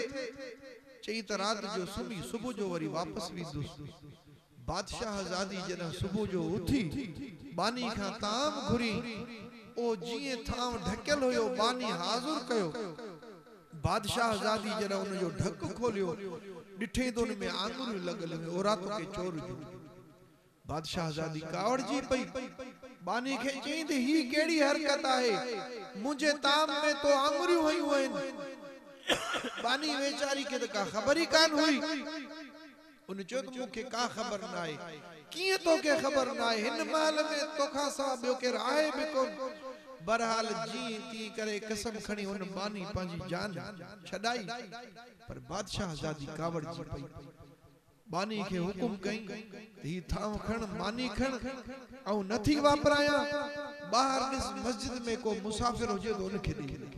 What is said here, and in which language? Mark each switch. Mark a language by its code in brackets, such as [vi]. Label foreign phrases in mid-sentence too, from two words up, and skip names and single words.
[sd] चई त रात जो सुम्ही सुबुह जो वरी वापसि वेंदुसि बादशाह ज़ादी जॾहिं सुबुह जो उथी बानी खां ताम घुरी ओ जीअं थाम ढकियल हुयो बानी हाज़ुर कयो बादशाह ज़ादी जॾहिं उन जो ढक खोलियो ॾिठे त उन में आंगुरियूं लॻल हुयूं ओ रात के चोर जो बादशाह ज़ादी कावड़जी पई बानी खे चई त ही कहिड़ी हरकत आहे मुंहिंजे ताम में तो आंगुरियूं हयूं आहिनि बानी वेचारी खे त का ख़बर ई कान हुई उन चयो त मूंखे का ख़बर न आहे कीअं तोखे ख़बर न आहे हिन महल में तोखां सवाइ ॿियो केरु आहे बि कोन बहरहाल जी ती करे कसम खणी उन बानी पंहिंजी जान छॾाई पर बादशाह ज़ादी कावड़जी पई बानी खे हुकुम कई ही थाम खण बानी खण ऐं नथी वापराया ॿाहिरि ॾिस मस्जिद में को मुसाफ़िर हुजे तो उनखे ॾे